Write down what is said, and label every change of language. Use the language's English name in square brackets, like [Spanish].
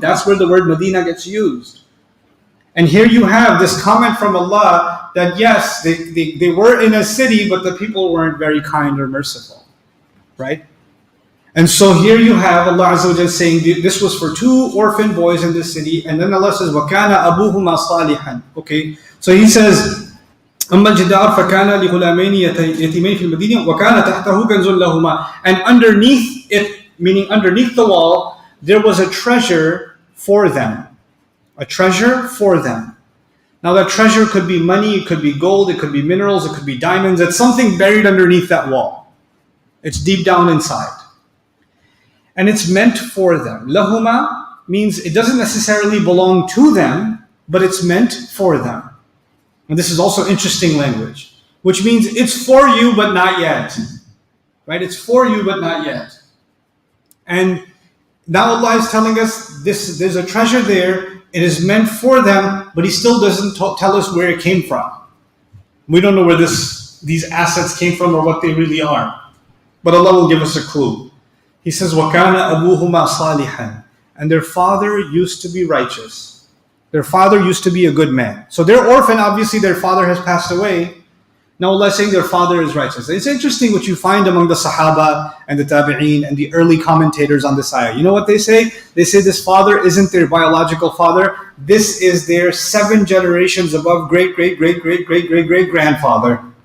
[English] That's where the word Medina gets used. And here you have this comment from Allah that yes, they were in a city, but the people weren't very kind or merciful. Right? And so here you have Allah Azza wa Jalla saying this was for 2 orphan boys in this city, and then Allah says, [Arabic] وَكَانَ أَبُوهُمَا صَالِحًا. [English] Okay, so He says, [Arabic] أَمَّا الْجِدَارُ فَكَانَ لِغُلَامَيْنِ يَتِيمَيْنِ فِي الْمَدِينَةِ وَكَانَ تَحْتَهُ كَنْزٌ لَهُمَا. [English] And underneath it, meaning underneath the wall, there was a treasure for them. A treasure for them. Now that treasure could be money, it could be gold, it could be minerals, it could be diamonds. It's something buried underneath that wall. It's deep down inside. And it's meant for them. Lahuma means it doesn't necessarily belong to them, but it's meant for them. And this is also interesting language, which means it's for you, but not yet. Right? It's for you, but not yet. And now Allah is telling us there's a treasure there. It is meant for them, but He still doesn't tell us where it came from. We don't know where these assets came from or what they really are. But Allah will give us a clue. He says, [Arabic] وَكَانَ أَبُوهُمَا صَالِحًا. [English] And their father used to be righteous. Their father used to be a good man. So they're orphan, obviously their father has passed away. Now Allah is saying their father is righteous. It's interesting what you find among the Sahaba and the Tabi'een and the early commentators on this ayah. You know what they say? They say this father isn't their biological father. This is their 7 generations above great-great-great-great-great-great-great-grandfather.